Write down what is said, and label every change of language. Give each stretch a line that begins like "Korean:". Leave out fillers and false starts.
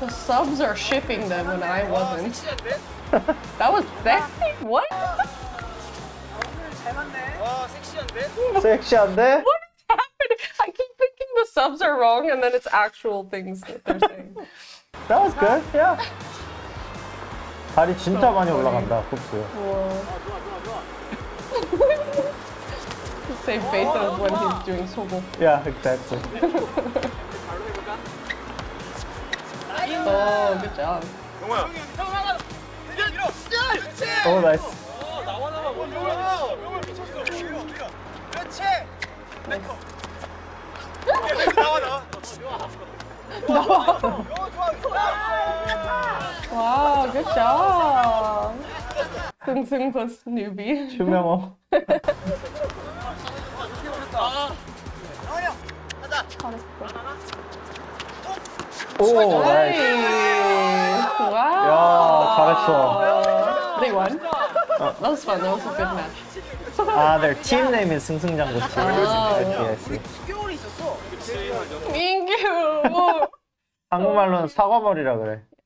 English: The subs are shipping them when I wasn't. That was sexy? What?
Korean: 섹시한데?
English: What is happening? I keep thinking the subs are wrong and then it's actual things that they're saying. That was good. Yeah.
Korean: 다리 진짜 많이 올라간다, 쿱스.
English: The same face as when he's doing sogo. Yeah, exactly. Oh, good job. Oh, nice. Wow, good job. Sung plus newbie.
Korean: 주명호. 오, 나이스.
English: Nice. Wow.
Korean: 야, 잘했어.
English: They won. That was fun. That was a good match. Their team name is 승승장구치. Yes. Mingyu.
Korean: 한국말로는 사과머리라 그래.